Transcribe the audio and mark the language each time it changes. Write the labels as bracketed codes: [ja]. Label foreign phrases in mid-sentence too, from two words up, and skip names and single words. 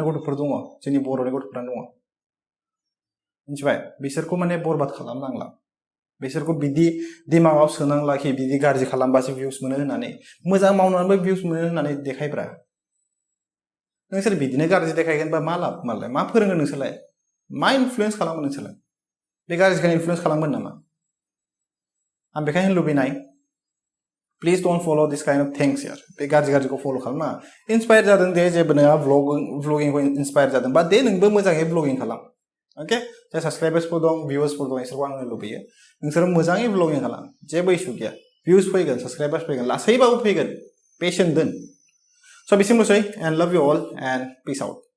[brx] गथ'फोर दङ जोंनि बर'नि गथ'फ्रानो दङ मिथिबाय बिसोरखौ माने बरबाद खालामनांला बिसोरखौ बिदि दिमागाव सोनांला कि बिदि गाज्रि खालामबासो भिउस मोनो होननानै मोजां मावनानैबो भिउस मोनो होननानै देखायब्रा नोंसोर बिदिनो गाज्रि देखायगोन बा मा लाब मालाय मा फोरोंगोन नोंसोरलाय मा इनफ्लुयेन्स खालामगोन नोंसोरलाय बे गाज्रिखौ इनफ्लुयेन्स खालामगोन नामा आं बेखायनो लुबैनाय [en] please don't follow this kind of things yaar [brx] बे गाज्रि गाज्रिखौ फलो खालामा इन्सपायर जादों दे जेबो नोंहा व्लगिंखौ इन्सपायर जादों बा दे नोंबो मोजाङै व्लगिं खालाम ओके जाय साबस्क्राइबार्सफोर दं भिउवार्सफोर दं इसोरखौ आं होनो लुबैयो नोंसोरो मोजाङै व्लगिं खालाम जेबो इसु गैया भिउस फैगोन साबस्क्राइबार्स फैगोन लासैबाबो फैगोन पेशेन्ट दोन स' बिसिमल'सै [en] and love you all and peace out